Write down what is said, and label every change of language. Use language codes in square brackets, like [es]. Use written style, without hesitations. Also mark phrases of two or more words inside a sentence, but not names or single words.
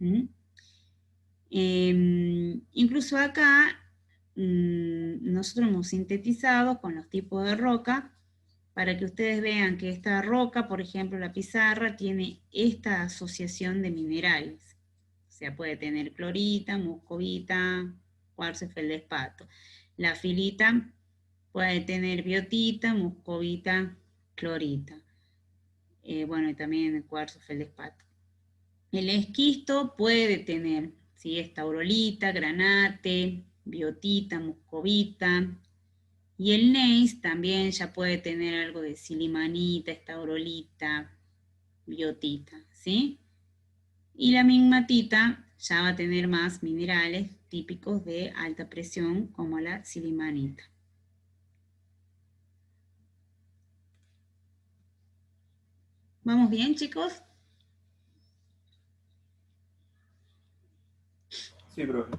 [es] Incluso acá, nosotros hemos sintetizado con los tipos de roca, para que ustedes vean que esta roca, por ejemplo, la pizarra, tiene esta asociación de minerales. O sea, puede tener clorita, muscovita, cuarzo, feldespato. La filita puede tener biotita, muscovita, clorita. Bueno, y también el cuarzo, feldespato. El esquisto puede tener, ¿sí? Estaurolita, granate, biotita, muscovita. Y el gneiss también ya puede tener algo de silimanita, estaurolita, biotita, ¿sí? Y la migmatita ya va a tener más minerales típicos de alta presión, como la silimanita. ¿Vamos bien, chicos? Sí, profe.